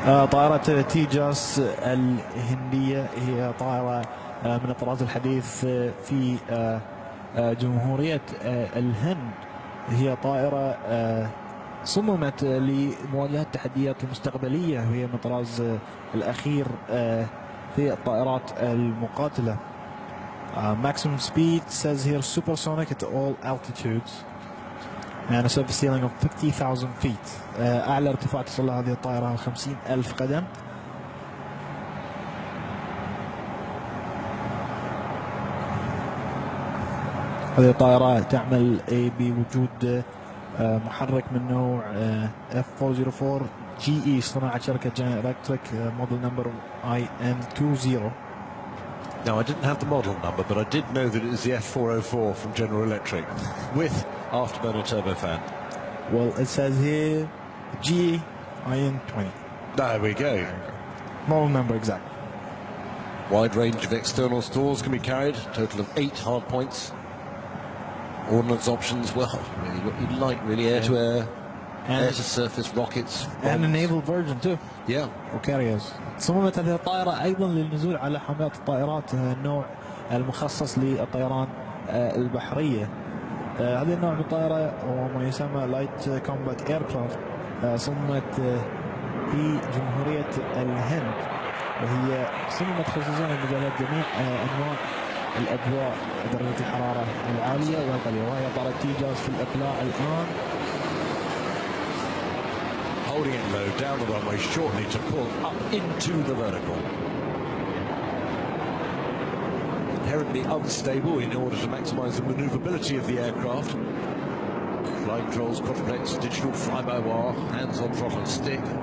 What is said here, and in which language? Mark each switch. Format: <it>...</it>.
<ar>طائرة تيجاس الهندية هي طائرة من الطراز الحديث في جمهورية الهند. هي طائرة صممت لمواجهة التحديات المستقبلية وهي من الطراز الأخير في الطائرات المقاتلة.</ar> <en>Maximum speed says here supersonic at all altitudes and a surface ceiling of 50,000 feet.</en> <ar>أعلى ارتفاع تصل له هذه الطائرة 50,000 قدم. هذه الطائرة تعمل بوجود محرك من نوع F404 GE صناعة شركة General Electric</ar> <en>model number IN20. Now, I didn't have the model number, but I did know that it was the F404 from General Electric with afterburner turbofan. Well, it says here GIN20. There we go. Model number exact. Wide range of external stores can be carried, total of 8 hard points. Ordnance options, well, really what you'd like, really, air-to-air, air-to-surface rockets. And a naval version too. Yeah. وكاريرز.</en> <ar>صممت هذه الطائرة أيضا للنزول على حاملات الطائرات النوع المخصص للطيران البحرية. هذا النوع من الطائرة وما يسمى لايت كومبات ايركرافت صممت في جمهورية الهند، وهي صممت خصوصا لمجالات جميع أنواع الأجواء، درجة الحرارة العالية والقليلة، وهي طائرة تيجاز في الإقلاع الآن.</ar> <en>Holding it low down the runway shortly to pull up into the vertical. Inherently unstable in order to maximize the maneuverability of the aircraft. Flying controls, quadruplex, digital fly-by-wire, hands on throttle and stick.</en>